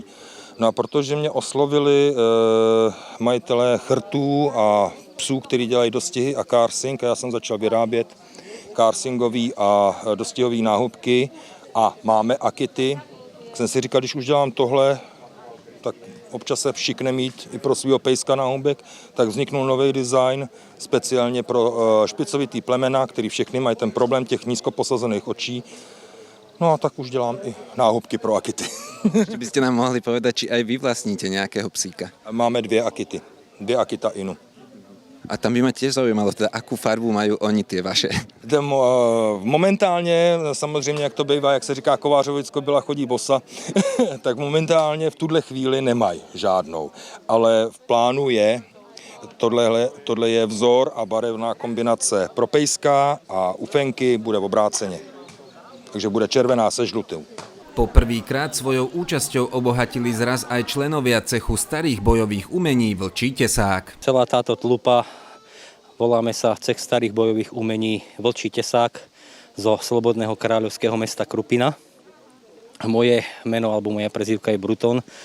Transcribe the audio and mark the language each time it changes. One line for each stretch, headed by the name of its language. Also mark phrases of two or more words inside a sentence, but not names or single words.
Czech: No a protože mě oslovili majitelé chrtů a psů, který dělají dostihy a carsing, a já jsem začal vyrábět carsingový a dostihový náhubky a máme akity, tak jsem si říkal, když už dělám tohle, tak občas se všikne mít i pro svého pejska náhubek, tak vzniknul nový design speciálně pro špicovitý plemena, který všechny mají ten problém těch nízko posazených očí. No a tak už dělám i náhubky pro akity.
Slovak: Či by ste nám mohli povedať, či aj vy vlastníte nejakého psíka? Máme 2 akity, 2 akita inu. A tam by ma tiež zaujímalo, teda akú farbu majú oni tie vaše.
Czech: Momentálně, samozřejmě jak to bývá, jak se říká, kovářovicko byla chodí bosa, tak momentálně v tuhle chvíli nemají žádnou. Ale v plánu je, tohle je vzor a barevná kombinace pro pejska a u fenky bude obráceně. Takže bude červená se žlutou.
Slovak: Po prvýkrát svojou účasťou obohatili zraz aj členovia cechu starých bojových umení Vlčí tesák. Celá táto tlupa, voláme sa Cech starých bojových umení Vlčí tesák zo slobodného kráľovského mesta Krupina. Moje meno alebo moja prezývka je Bruton.